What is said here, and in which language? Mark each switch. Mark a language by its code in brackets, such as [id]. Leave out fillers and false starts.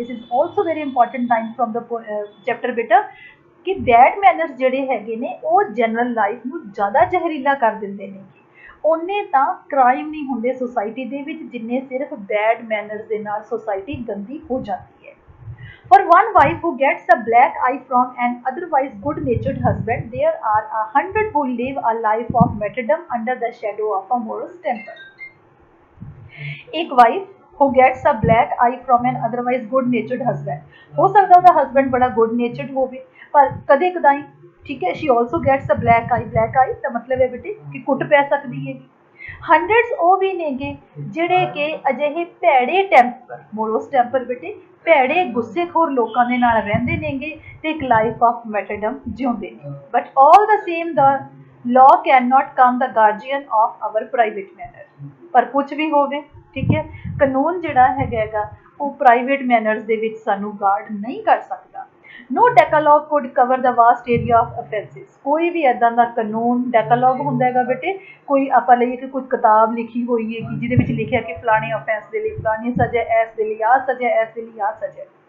[en] this is also very important line from the chapter [pa] ਬੇਟਾ, ਕਿ bed manners ਜਿਹੜੇ ਹੈਗੇ ਨੇ ਉਹ ਜਨਰਲ ਲਾਈਫ ਨੂੰ ਜ਼ਿਆਦਾ ਜ਼ਹਿਰੀਲਾ ਕਰ ਦਿੰਦੇ ਨੇ। ਉਹਨੇ ਤਾਂ ਕ੍ਰਾਈਮ ਨਹੀਂ ਹੁੰਦੇ ਸੋਸਾਇਟੀ ਦੇ ਵਿੱਚ ਜਿੰਨੇ ਸਿਰਫ ਬੈਡ ਮੈਨਰਸ ਦੇ ਨਾਲ ਸੋਸਾਇਟੀ ਗੰਦੀ ਹੋ ਜਾਂਦੀ ਹੈ। [en] For one wife who gets a black eye from an otherwise good-natured husband, there are 100 who live a life of martyrdom under the shadow of a morose temper। [hi] एक [en] wife who gets a black eye from an otherwise good-natured husband, [hi] हो सकता [pa] ਉਹਦਾ [en] husband [hi] बड़ा [en] good-natured [pa] ਹੋਵੇ, ਪਰ ਕਦੇ ਕਦਾਈ, [hi] ठीक है, [en] she also gets a black eye। [pa] black eye ਦਾ ਮਤਲਬ ਹੈ ਬੇਟੇ ਕਿ ਕੁੱਟ ਪੈ ਸਕਦੀ ਹੈ। ਹੰਡਰਡਸ ਉਹ ਵੀ ਨੇਗੇ ਜਿਹੜੇ ਕਿ ਅਜਿਹੇ ਭੈੜੇ ਟੈਂਪਰ, ਮੋਰੋਸ ਟੈਂਪਰ ਬੇਟੇ, ਭੈੜੇ ਗੁੱਸੇਖੋਰ ਲੋਕਾਂ ਦੇ ਨਾਲ ਰਹਿੰਦੇ ਨੇਗੇ ਤੇ ਇੱਕ [en] life of martyrdom [pa] ਜਿਉਂਦੇ ਨੇ। [en] But all the same the law cannot come the guardian of our private manner। [pa] ਪਰ ਕੁਝ ਵੀ ਹੋਵੇ, ਠੀਕ ਹੈ, ਕਾਨੂੰਨ ਜਿਹੜਾ ਹੈਗਾ ਉਹ ਪ੍ਰਾਈਵੇਟ ਮੈਨਰਸ ਦੇ ਵਿੱਚ ਸਾਨੂੰ ਗਾਰਡ ਨਹੀਂ ਕਰ ਸਕਦਾ। [en] No decalogue could cover the vast area of offences. [hi] कोई भी [pa] इदां ਦਾ ਕਾਨੂੰਨ ਡੈਕਾਲੌਗ ਹੁੰਦਾ ਹੈਗਾ ਬੇਟੇ, ਕੋਈ ਆਪਾਂ ਲਈਏ ਕਿ ਕੋਈ ਕਿਤਾਬ ਲਿਖੀ ਹੋਈ ਹੈ ਕਿ ਜਿਹਦੇ ਵਿੱਚ ਲਿਖਿਆ ਕਿ ਫਲਾਣੇ offence ਦੇ ਲਈ ਫਲਾਣੀ ਸਜ਼ਾ, ਇਸ ਦੇ ਲਈ ਆਹ ਸਜ਼ਾ, ਇਸ ਦੇ ਲਈ ਆਹ ਸਜ਼ਾ।